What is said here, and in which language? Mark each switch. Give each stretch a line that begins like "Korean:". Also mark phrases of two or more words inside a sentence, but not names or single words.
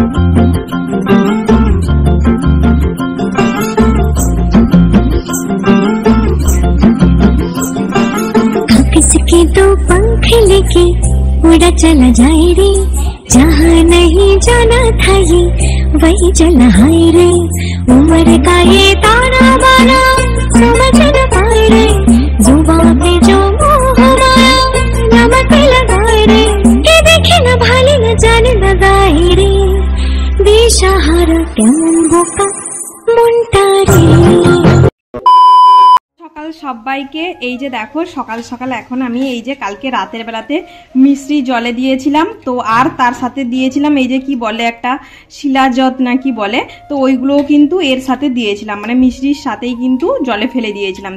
Hindi: किसके दो पंख लेके उड़ा चला जाए रे, जहाँ नहीं जाना था ये वही चला हाय रे। उम्र का ये ताना बाना समझ न पाए रे, जुबान पे जो मोह माया नमक लगाए रे। के देखे न भाले न जाने लगाए रे, बेसहारा
Bangla: কেমন বোকা মনটা রে। সকাল সবাইকে এই যে দেখো সকাল সকাল এখন আমি এই যে কালকে রাতের বেলাতে মিশ্রি জলে দিয়েছিলাম, তো আর তার সাথে দিয়েছিলাম এই যে কি বলে একটা শিলাজত না কি বলে, তো ওইগুলোও কিন্তু এর সাথে দিয়েছিলাম, মানে মিশ্রির সাথেই কিন্তু জলে ফেলে দিয়েছিলাম।